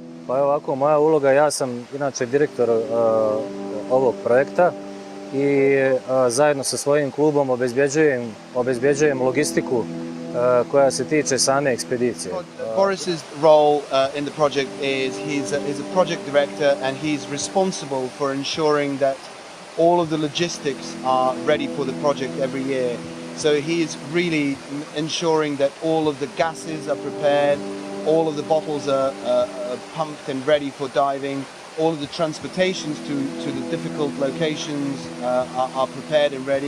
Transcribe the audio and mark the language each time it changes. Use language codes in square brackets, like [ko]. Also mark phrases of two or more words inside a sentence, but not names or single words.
[sr] Pa evo ovako, moja uloga, ja sam inače direktor ovog projekta i zajedno sa svojim klubom obezbjeđujem logistiku koja se tiče same ekspedicije. [en] Boris's role in the project is he's a project director and he's responsible for ensuring that all of the logistics are ready for the project every year. So he is really ensuring that all of the gases are prepared, all of the bottles are pumped and ready for diving, all of the transportations to the difficult locations are prepared and ready.